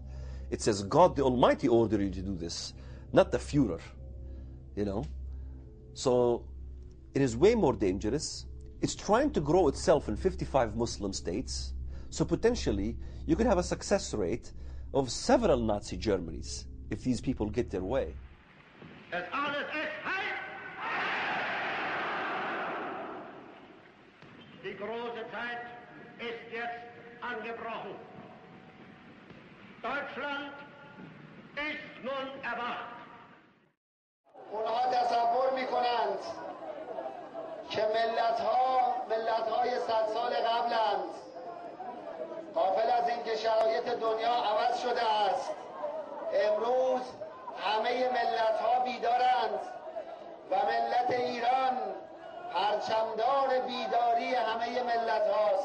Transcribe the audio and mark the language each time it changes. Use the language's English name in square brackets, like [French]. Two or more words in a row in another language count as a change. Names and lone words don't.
[English] It says God the Almighty ordered you to do this, not the Führer, you know. So it is way more dangerous. It's trying to grow itself in 55 Muslim states. So potentially you could have a success rate of several Nazi Germanys if these people get their way. [German] Das alles ist Heil! Die große Zeit ist jetzt angebrochen. Deutschland ist nun erwacht. [Persian] اونها تصور میکنند که ملت‌های 100 سال قبلند. غافل از اینکه شرایط دنیا عوض شده است. امروز همه ملت‌ها بیدارند و ملت ایران پرچمدار بیداری همه ملت‌هاست.